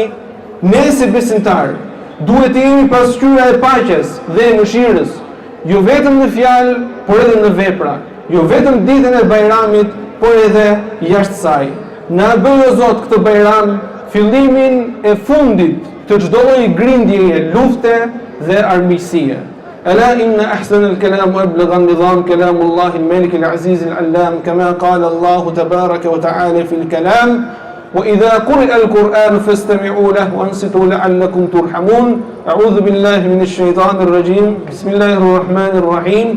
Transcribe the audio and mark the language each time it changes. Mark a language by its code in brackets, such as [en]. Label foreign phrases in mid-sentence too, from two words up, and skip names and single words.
[sq] Ne si besimtarë duhet të jemi pasqyra e paqes dhe e mëshirës, jo vetëm në fjalë, por edhe në vepra, jo vetëm ditën e Bayramit, por edhe jashtë saj. Na bëj o Zot këtë Bayram fillimin e fundit të çdo lloji grindjeje, lufte dhe armiqësie. [ar] ألا إن أحسن الكلام وأبلغ النظام كلام الله الملك العزيز العلام كما قال الله تبارك وتعالى في الكلام وإذا قرئ القرآن فاستمعوا له وانصتوا لعلكم ترحمون. أعوذ بالله من الشيطان الرجيم. بسم الله الرحمن الرحيم.